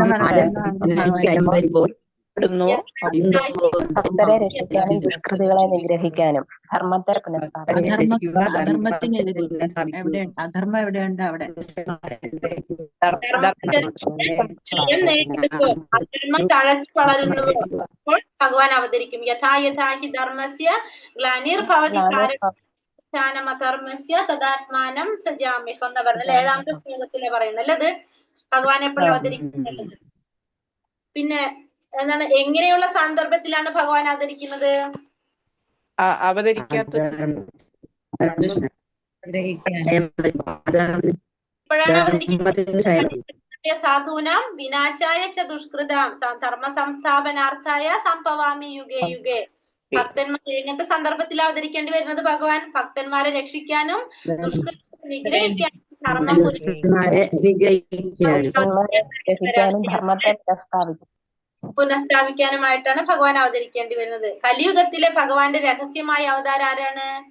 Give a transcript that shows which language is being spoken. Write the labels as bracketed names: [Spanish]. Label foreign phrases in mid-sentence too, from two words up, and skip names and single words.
[Malayalam] ഭക്തരെ രക്ഷിക്കാനും ദുഷ്കൃതികളെ നിഗ്രഹിക്കാനും ധർമ്മത്തെ അധർമ്മം എവിടെയുണ്ട് അവിടെ അധർമ്മം തഴച്ചു വളരുമ്പോൾ ഭഗവാൻ അവതരിക്കും. [Sanskrit] യഥാ യഥാ ഹി ധർമ്മസ്യ ഗ്ലാനിർഭവതി ധർമ്മസ്യ തദാത്മാനം സജാമ്യഹം [Malayalam] എന്ന് പറഞ്ഞാൽ 7ാമത്തെ ശ്ലോകത്തിലെ പറയുന്നല്ലേ അത് ഭഗവാൻ എപ്പോഴും അവതരിക്കുന്നത്. പിന്നെ എന്താണ്, എങ്ങനെയുള്ള സന്ദർഭത്തിലാണ് ഭഗവാൻ അവതരിക്കുന്നത്? ഇപ്പോഴാണ് അവതരിക്കുന്നത്. [Sanskrit] സാധൂനാം വിനാശായ ച ദുഷ്കൃതാം ധർമ്മ സംസ്ഥാപനാർത്ഥായ സംഭവാമി യുഗേ യുഗേ. [Malayalam] ഭക്തന്മാർ എങ്ങനത്തെ സന്ദർഭത്തിൽ അവതരിക്കേണ്ടി വരുന്നത്? ഭഗവാൻ ഭക്തന്മാരെ രക്ഷിക്കാനും ദുഷ്കൃതം നിഗ്രഹിക്കാനും പുനഃസ്ഥാപിക്കാനുമായിട്ടാണ് ഭഗവാൻ അവതരിക്കേണ്ടി വരുന്നത്. കലിയുഗത്തിലെ ഭഗവാന്റെ രഹസ്യമായ അവതാരം ആരാണ്?